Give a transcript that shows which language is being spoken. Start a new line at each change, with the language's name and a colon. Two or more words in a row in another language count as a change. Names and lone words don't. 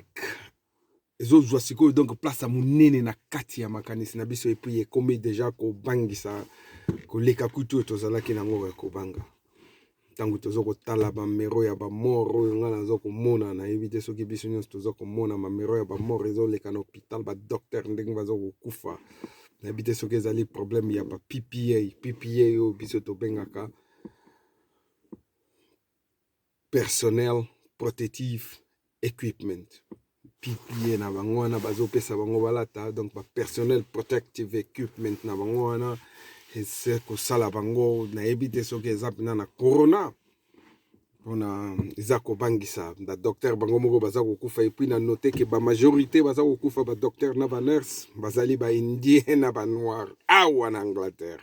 Lingala: Ezozwa sikoyo donc place ya monene na kati ya makanisi na biso epuis ekomi deja kobangisa koleka kutu tozalaki nango ya kobanga. Tango tozo kotala bamero ya bamort oyo nga nazo komona nayebi te soki biso nyonso tozo komona bamero ya bamort ezoleka na hôpital badocteur ndenge bazo kokufa nayebi te soki ezali problème ya ba PPA oyo biso tobengaka
English: personnel protective equipment.
Lingala: PPA na bango wana bazopesa bango balata, donc ba
English: personnel protective equipment
Lingala: na bango wana ese kosala bango nayebi te soki eza mpena na corona mpona eza kobangisa badocteur bango moko baza kokufa epuis na note ke bamajorité baza kokufa badocteur na banurse bazali baindien na banoir awa na Angleterre.